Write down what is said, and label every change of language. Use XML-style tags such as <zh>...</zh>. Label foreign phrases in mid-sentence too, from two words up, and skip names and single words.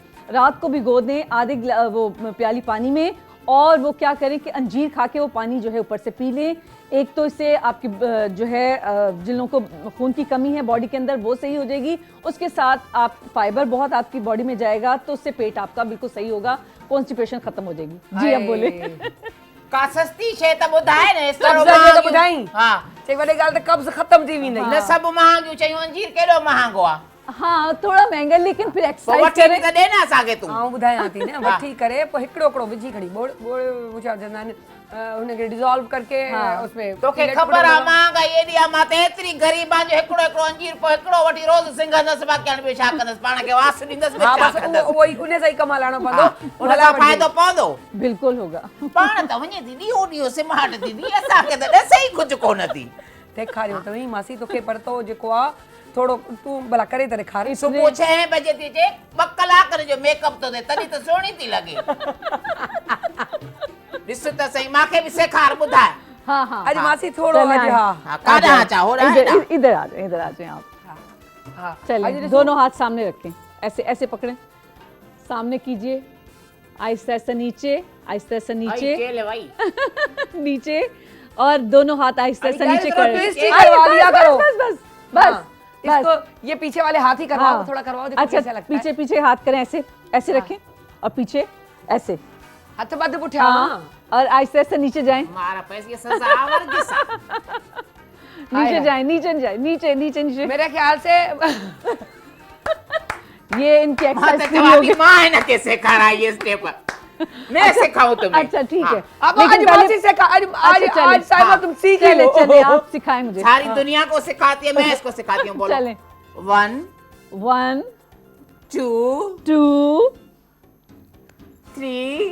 <ur>رات کو بھگو دیں آدھے وہ پیالی پانی میں، اور وہ کیا کریں کہ انجیر کھا کے وہ پانی جو ہے اوپر سے پی لیں. ایک تو اس سے آپ کی جو ہے جن لوگوں کو خون کی کمی ہے باڈی کے اندر وہ صحیح ہو جائے گی، اس کے ساتھ آپ فائبر بہت آپ کی باڈی میں جائے گا تو اس سے پیٹ آپ کا بالکل صحیح ہوگا، کانسٹیپیشن ختم ہو جائے گی. جی اب بولے.</ur> <sd>का सस्ती शइ त ॿुधाए न, कब्ज़ ॿुधाई। हा चई वॾे ॻाल्हि त कब्ज़ ख़त्म थी वेंदी। न सभु महांगियूं चयूं, अंजीर केॾो महांगो आहे।</sd> <ur>ہاں تھوڑا مہنگا، لیکن پھر</ur> <sd>पोइ</sd> <ur>एक्सरसाइज</ur> <sd>वठी</sd> <ur>करें।</ur> <sd>त ॾे न असांखे तूं। आऊं ॿुधायां थी न, वठी करे पोइ हिकिड़ो हिकिड़ो विझी खड़ी बोड़ बोड़ छा चवंदा आहिनि, हुनखे डिज़ोल्व</sd> <ur>کرکے اس میں</ur> <sd>तोखे ख़बर आहे महांगाई एॾी आहे, मां त एतिरी ग़रीब आहियां जो हिकिड़ो हिकिड़ो अंजीर पोइ हिकिड़ो वठी रोज़ सिंघंदसि, बाक़ी हाणे ॿियो छा कंदसि, पाण खे वास ॾींदसि,</sd> <ur>हाँ,</ur> <sd>छा</sd> <ur>बस</ur> <sd>कंदसि। उहो ई उन सां ई कमु हलाइणो पवंदो। उन सां फ़ाइदो पवंदो,</sd> <ur>بالکل ہوگا.</ur> <sd>पाण त वञे थी ॾींहों ॾींहों सिमाट थी ॾी, असांखे त ॾसे ई कुझु कोन थी। ॾेखारियो अथई मासी तोखे परतो जेको आहे थोरो तूं भला करे त ॾेखारे। सुबुह 6 बजे थी अचे, 2 कलाक जो मेकअप थो थिए, तॾहिं त सुहिणी थी लॻे। ॾिस त सही, मूंखे बि सेखार ॿुधाए।</sd> <ur>हाँ हाँ</ur> <sd>अॼु मासी थोरो</sd> <ur>चले</ur> <sd>अॼु</sd> <ur>आए। हाँ</ur> <sd>काॾां अचां होॾां हेॾां?</sd> <ur>ادھر آ جائے، ادھر آ جائے آپ. हाँ चलिए</ur> <sd>अॼु ॾिसो,</sd> <ur>دونوں ہاتھ سامنے رکھیں، ایسے ایسے پکڑیں، سامنے کیجیے، آہستہ آہستہ نیچے، آہستہ آہستہ نیچے,</ur> <sd>आई चल भाई</sd> <ur>نیچے، اور دونوں ہاتھ آہستہ آہستہ अरे नीचे थोड़ा कर। twist ہی کروا لیا کرو. بس بس بس ہاں، اس کو یہ پیچھے والے ہاتھ ہی کرواؤ, हाँ। تھوڑا کرواؤ، دیکھو अच्छा کیسا لگتا ہے. پیچھے پیچھے ہاتھ کریں، ایسے ایسے رکھیں، اور پیچھے ایسے,</ur> <sd>हथ बद पुठिया।</sd> <ur>ہاں، اور آہستہ آہستہ نیچے جائیں, मारा पैसे सजावर दिसा। نیچے جائیں، نیچے جائیں، نیچے نیچے نیچے. میرے خیال سے یہ ان کی</ur> <sd>मां</sd> <ur>एक्सरसाइज</ur> <sd>त</sd> <ur>पूरी</ur> <sd>चवां</sd> <ur>होगी।</ur> <sd>थी मां हिनखे सेखारां ये स्टेप,</sd> <ur>میں سکھاؤں تمہیں. اچھا ٹھیک ہے, अब लेकिन आज पहले- ماسی سے آج चलिए, آج صاحبہ हाँ, تم سیکھ चले लो। چلے آپ سکھائیں مجھے. ساری دنیا کو سکھاتی ہے، میں اس کو سکھاتی ہوں. बोलो चलें। 1 1 2 2 3</ur>